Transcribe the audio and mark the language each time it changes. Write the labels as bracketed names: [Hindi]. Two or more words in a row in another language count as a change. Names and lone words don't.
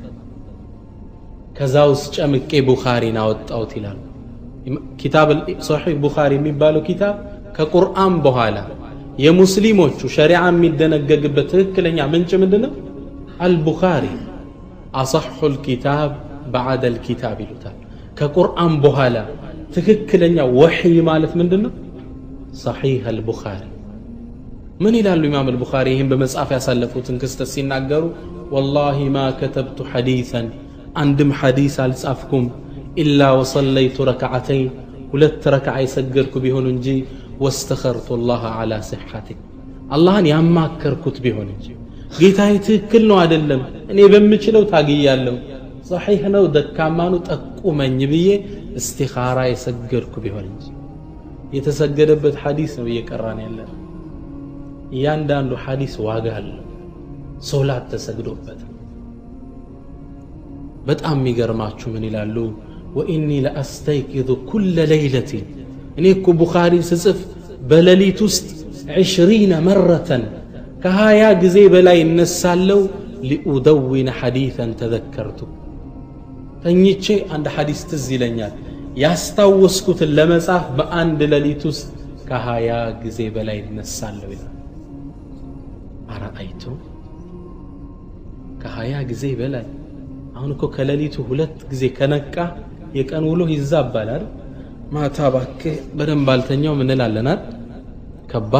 [Amharic] ከዛውስ ጨምቄ ቡኻሪን አወጣውት ይላል ኪታብ ሶሒህ ቡኻሪ የሚባለው ኪታብ ከቁርአን በኋላ የሙስሊሞቹ ሸሪዓ የሚደነገግበት ትክክለኛ ምንጭ ምንድነው አልቡኻሪ አصحul ኪታብ [Arabic] بعد الكتاب [Amharic] ይሉታል ከቁርአን በኋላ ትክክለኛ ወህይ ማለት ምንድነው [Arabic] صحيح البخاري من [Amharic] ይላሉ ኢማም አልቡኻሪ ይሄን በመጻፍ ያሳለፉትን ክስተት ሲናገሩ [Arabic] والله ما كتبت حديثا عندم حديث [Amharic] አልጻፍኩም [Arabic] إلا وصليت ركعتين [Amharic] ሁለት ረክዓ ይሰገድኩ ቢሆን እንጂ [Arabic] واستخرت الله على صحته [Amharic] አላህን ያማከርኩት ቢሆን እንጂ ጌታዬ ትክክል ነው አይደለም እኔ በምችለው ታግያለሁ صحيح ነው ደካማ ነው ጠቁመኝ ብዬ እስቲኻራ የሰገድኩ ቢሆን እንጂ የተሰገደበት ሐዲስ ነው እየቀራን ያለው እያንዳንዱ ሐዲስ ዋጋ አለው ሶላት ተሰግዶበት በጣም የሚገርማችሁ ምን ይላሉ [Arabic] واني لاستيقظ كل ليله [Amharic] እኔ እኮ ቡኻሪን ስጽፍ በሌሊት ውስጥ 20 مرة ከ20 ጊዜ በላይ እነሳለሁ [Arabic] لأدون حديثا تذكرته [Amharic] ተኝቼ አንድ ሐዲስ ትዝ ይለኛል ያስታወስኩትን ለመጻፍ በአንድ ሌሊት ውስጥ ከ20 ጊዜ በላይ እነሳለሁ ይላል አራአይቱ ከ20 ጊዜ በላይ አሁን እኮ ከሌሊቱ 2 ጊዜ ከነቃ የቀን ውሎ ይዛባል አይደል ማታ ባከ በደንብ አልተኛው ምን እንላለናል ከባድ